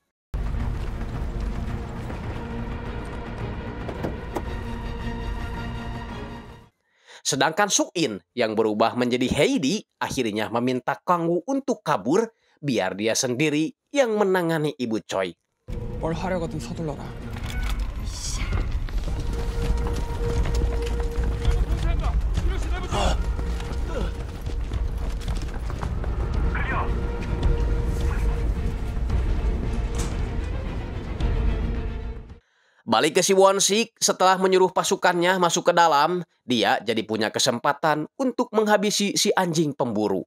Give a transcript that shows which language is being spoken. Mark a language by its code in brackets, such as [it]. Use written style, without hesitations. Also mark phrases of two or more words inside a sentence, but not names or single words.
[id] Sedangkan Suin yang berubah menjadi Heidi akhirnya meminta Kang-woo untuk kabur biar dia sendiri yang menangani Ibu Choi. [ko] 뭘 하려거든 서둘러라. [id] Balik ke si Won-sik, setelah menyuruh pasukannya masuk ke dalam, dia jadi punya kesempatan untuk menghabisi si anjing pemburu.